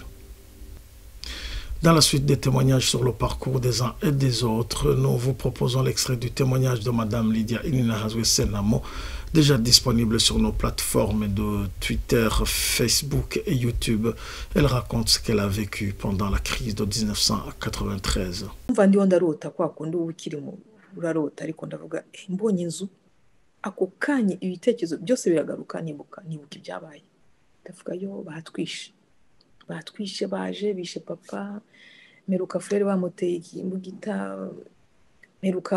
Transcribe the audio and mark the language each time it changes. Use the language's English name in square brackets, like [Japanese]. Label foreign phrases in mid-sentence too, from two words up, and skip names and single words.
[French] Dans la suite des témoignages sur le parcours des uns et des autres, nous vous proposons l'extrait du témoignage de Madame Lydia Ininahazwe Senamo, déjà disponible sur nos plateformes de Twitter, Facebook et YouTube. Elle raconte ce qu'elle a vécu pendant la crise de 1993. [Rundi] Ndiho ndarota kwa kundi ukiri urarota ariko ndavuga mbonye inzu ako kanya ibitekerezo byose biragaruka nibuka ibyabaye ndavuga yo batwishe baje bishe papa meruka frere bamuteye imbugita meruka